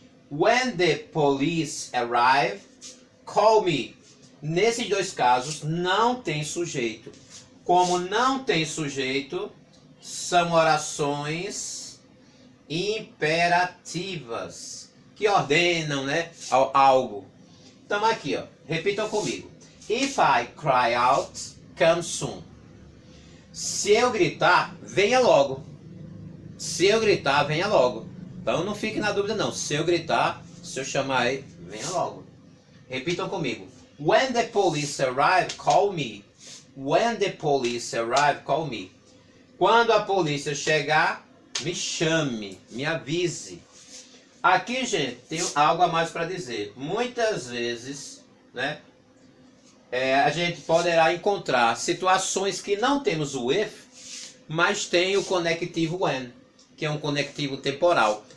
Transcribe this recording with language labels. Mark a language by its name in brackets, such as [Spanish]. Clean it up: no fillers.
[English] When the police arrive, call me. [Portuguese] Nesses dois casos não tem sujeito. Como não tem sujeito, são orações imperativas que ordenam, né, algo. Então aqui, ó, repitam comigo. [English] If I cry out, come soon. [Portuguese] Se eu gritar, venha logo. Se eu gritar, venha logo. Então não fique na dúvida não. Se eu gritar, se eu chamar aí, venha logo. Repitam comigo. [English] When the police arrive, call me. When the police arrive, call me. [Portuguese] Quando a polícia chegar, me chame, me avise. Aqui, gente, tem algo a mais para dizer. Muitas vezes, né, a gente poderá encontrar situações que não temos o if, mas tem o conectivo when, que é um conectivo temporal.